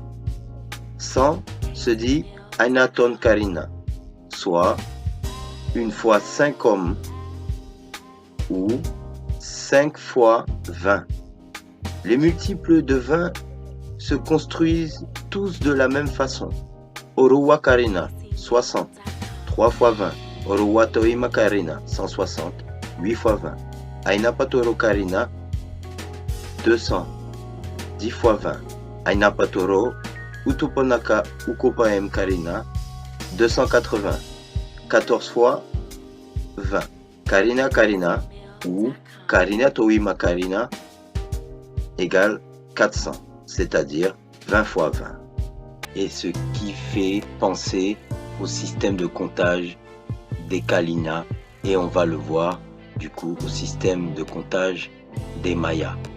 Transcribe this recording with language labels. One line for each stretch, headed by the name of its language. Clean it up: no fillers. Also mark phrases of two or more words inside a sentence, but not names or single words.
French: 100 se dit
Carib: Ainaton Karina,
French: soit 1 fois 5 hommes ou 5 fois 20. Les multiples de 20 se construisent tous de la même façon.
Carib: Oruwa Karina, 60, 3 fois 20. Oruwa Toima Karina, 160, 8 fois 20. Aina Patoro Karina, 200, 10 fois 20. Aina Patoro Utuponaka Ukopaem Karina, 280, 14 fois 20. Karina Karina
French: ou
Carib: Karina Toima Karina
French: égale 400, c'est-à-dire 20 fois 20. Et ce qui fait penser au système de comptage des Kalina, et on va le voir du coup au système de comptage des Mayas.